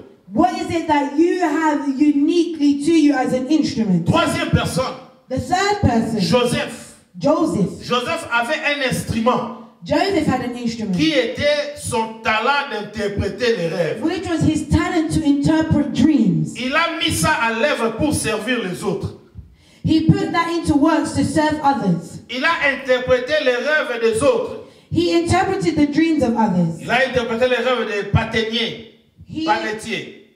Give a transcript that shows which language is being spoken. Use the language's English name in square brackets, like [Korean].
[English] What is it that you have uniquely to you as an instrument? [French] Troisième personne. [English] The third person. [French] Joseph. [English] Joseph [French] avait un instrument. [English] Joseph had an instrument. [French] Qui était son talent d'interpréter les rêves. [English] Which was his talent to interpret dreams. [French] Il a mis ça à l'œuvre pour servir les autres. [English] He put that into works to serve others. [French] Il a interprété les rêves des autres. [English] He interpreted the dreams of others. [French] Il a interprété les rêves des paténiers, panetiers.